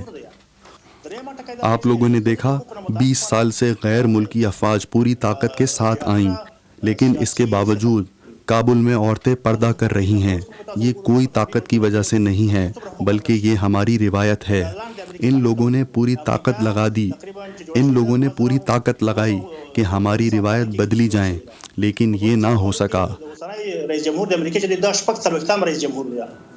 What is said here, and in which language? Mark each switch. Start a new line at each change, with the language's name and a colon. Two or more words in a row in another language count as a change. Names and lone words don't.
Urdu: آپ لوگوں نے دیکھا 20 سال سے غیر ملکی افواج پوری طاقت کے ساتھ آئیں، لیکن اس کے باوجود کابل میں عورتیں پردہ کر رہی ہیں۔ یہ کوئی طاقت کی وجہ سے نہیں ہے بلکہ یہ ہماری روایت ہے۔ ان لوگوں نے پوری طاقت لگائی کہ ہماری روایت بدلی جائیں، لیکن یہ نہ ہو سکا۔
Pashto: رئیس جمهور د امریکا چې دا شپږ څلوېښتم رئیس جمهور دی